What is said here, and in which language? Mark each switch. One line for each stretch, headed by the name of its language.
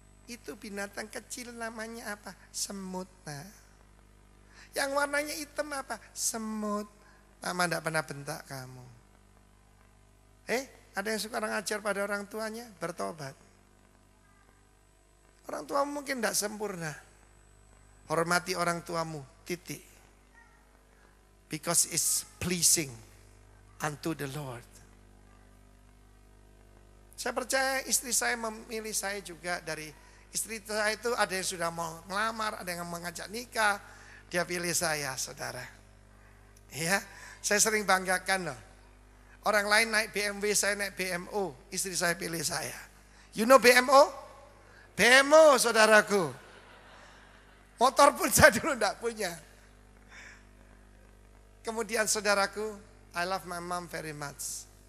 Indonesian: Itu binatang kecil namanya apa? Semut. Nah, yang warnanya hitam apa? Semut. Mama tidak pernah bentak kamu. Ada yang suka ngajar pada orang tuanya? Bertobat. Orang tuamu mungkin tidak sempurna. Hormati orang tuamu, titik.
English: Because it's pleasing unto the Lord.
Indonesian: Saya percaya istri saya memilih saya juga. Dari istri saya itu ada yang sudah mau ngelamar, ada yang mengajak nikah. Dia pilih saya, saudara. Ya, saya sering banggakan loh. Orang lain naik BMW, saya naik BMO. Istri saya pilih saya.
English: You know BMO?
Indonesian: BMO, saudaraku. Motor pun saya dulu tidak punya. Kemudian saudaraku,
English: I love my mom very much.